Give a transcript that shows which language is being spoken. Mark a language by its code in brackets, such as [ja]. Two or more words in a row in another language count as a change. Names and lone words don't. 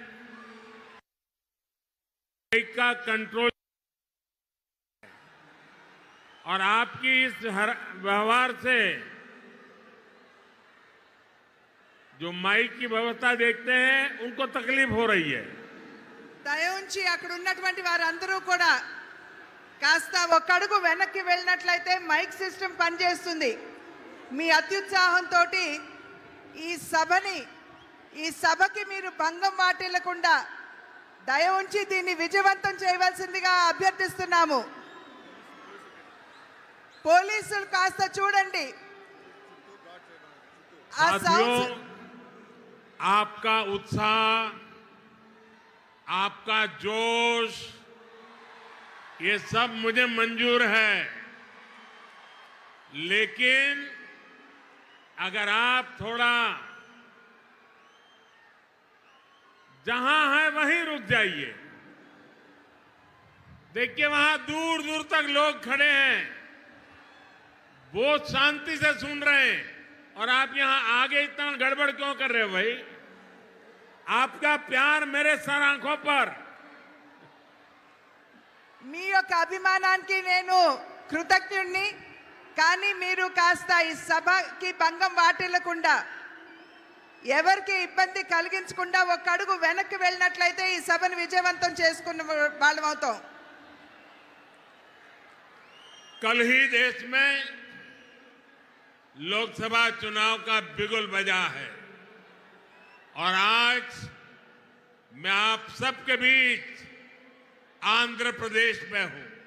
[hi] का कंट्रोल और आपकी इस व्यवहार से जो माइक की व्यवस्था देखते हैं उनको तकलीफ हो रही है। [te] దయ ఉంచి అక్కడ ఉన్నటువంటి వారందరూ కూడా కాస్త ఒక అడుగు వెనక్కి వెళ్ళినట్లయితే [en] mic system [te] పనిచేస్తుంది. మీ అత్యుత్సాహంతో ఈ సభకి మీరు భంగం వాటిల్లకుండా దయ ఉంచి దీన్ని విజయవంతం చేయవలసిందిగా అభ్యర్థిస్తున్నాము. పోలీసులు కాస్త చూడండి. ఆ [hi] साथियों, आपका उत्साह, आपका जोश, ये सब मुझे मंजूर है, लेकिन अगर आप थोड़ा जहां है वहीं रुक जाइए। देखिए वहां दूर दूर तक लोग खड़े हैं, बहुत शांति से सुन रहे हैं, और आप यहां आगे इतना गड़बड़ क्यों कर रहे हो भाई? आपका प्यार मेरे सर आंखों पर। [te] మీ యొక్క అభిమానానికి నేను కృతజ్ఞుడిని. కానీ మీరు కాస్త ఈ సభకి భంగం వాటిల్లకుండా ఎవరికి ఇబ్బంది కలిగించకుండా ఒక అడుగు వెనక్కి వెళ్ళినట్లయితే ఈ సభను విజయవంతం చేసుకున్న వాళ్ళం అవుతాం. [hi] कल ही देश में लोकसभा चुनाव का बिगुल बजा है और आज मैं आप सबके बीच आंध्र प्रदेश में हूं।